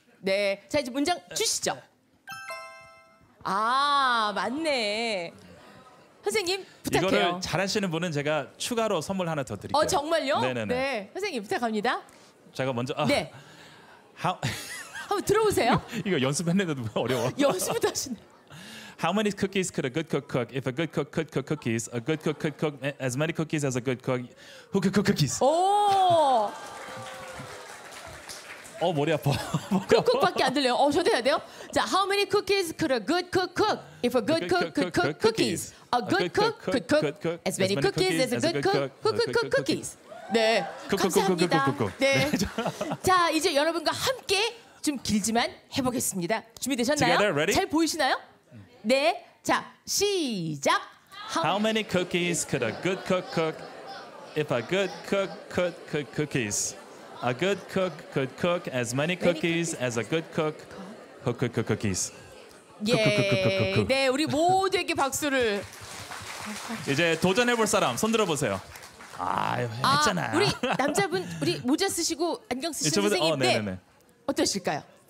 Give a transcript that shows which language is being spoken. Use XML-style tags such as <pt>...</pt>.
<ko>네, 자 이제 문장 주시죠. 맞네. 선생님 부탁해요. 이거를 잘하시는 분은 제가 추가로 선물 하나 더 드릴게요. 정말요? 네네네. 네, 선생님 부탁합니다. 제가 먼저. 네.</ko> <en>How,</en> <ko>한번 들어보세요. 이거 연습했는데도 어려워. 연습부터 하시네.</ko> <en>How many cookies could a good cook cook? If a good cook could cook cookies, a good cook could cook as many cookies as a good cook who could cook cookies.</en> <ko>오. 머리 아파. 쿡쿡밖에 안 들려요. 저도 해야 돼요. 자,</ko> <en>how many cookies could a good cook cook? If a good cook could cook cookies, a good cook could cook as many cookies as a good cook who could cook cookies.</en> <ko>네, 감사합니다. 네, 자 이제 여러분과 함께 좀 길지만 해보겠습니다. 준비되셨나요?</ko> <en>Together, ready?</en> <ko>잘 보이시나요? 네, 자 시작.</ko> <en>How many cookies could a good cook cook? If a good cook could cook cookies, a good cook could cook as many cookies as a good cook who could cook cookies.</en> <ko>예, 네, 우리 모두에게 박수를. 이제 도전해볼 사람 손 들어보세요. 했잖아. 우리 남자분 우리 모자 쓰시고 안경 쓰신 선생님, 네, 어떠실까요?</ko>